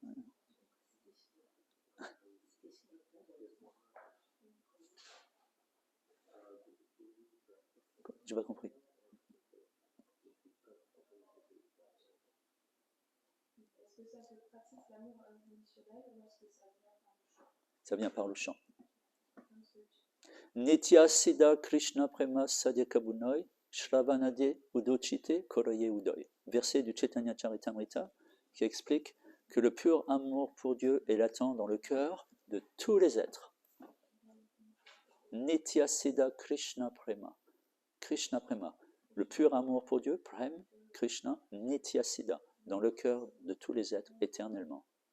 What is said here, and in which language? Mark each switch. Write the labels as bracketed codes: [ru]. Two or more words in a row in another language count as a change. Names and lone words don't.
[fr] J'ai pas compris. Est-ce que ça se pratique l'amour inconditionnel ou est-ce que ça vient par le chant? Ça vient par le chant. [bn] নিত্য সিদ্ধ কৃষ্ণ প্রেম সাধ্য কভু নয় শ্রবণাদি উদোচিতে করয়ে উদয়. [fr] Verset du Chaitanya Charitamrita qui explique que le pur amour pour Dieu est latent dans le cœur de tous les êtres. [bn] নিত্য সিদ্ধ কৃষ্ণ প্রেম. [fr] Krishna Prema. Le pur amour pour Dieu, [bn] প্রেম, কৃষ্ণ, নিত্য সিদ্ধ, [fr] dans le cœur de tous les êtres éternellement.